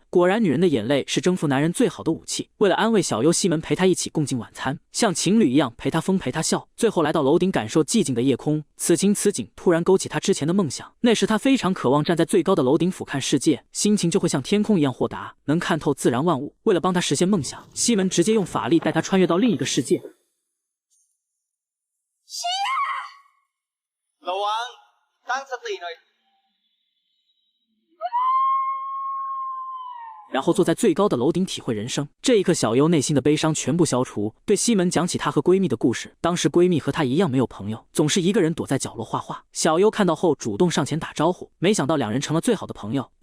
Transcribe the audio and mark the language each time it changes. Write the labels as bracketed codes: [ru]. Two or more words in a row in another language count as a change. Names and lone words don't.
[zh] 果然，女人的眼泪是征服男人最好的武器。为了安慰小优，西门陪她一起共进晚餐，像情侣一样陪她疯陪她笑。最后来到楼顶，感受寂静的夜空。此情此景突然勾起她之前的梦想，那时她非常渴望站在最高的楼顶俯瞰世界，心情就会像天空一样豁达，能看透自然万物。为了帮她实现梦想，西门直接用法力带她穿越到另一个世界。 [th] ระวังตั้งสติหน่อย [zh] 然后坐在最高的楼顶体会人生。这一刻，小优内心的悲伤全部消除，对西门讲起她和闺蜜的故事。当时闺蜜和她一样没有朋友，总是一个人躲在角落画画。小优看到后主动上前打招呼，没想到两人成了最好的朋友。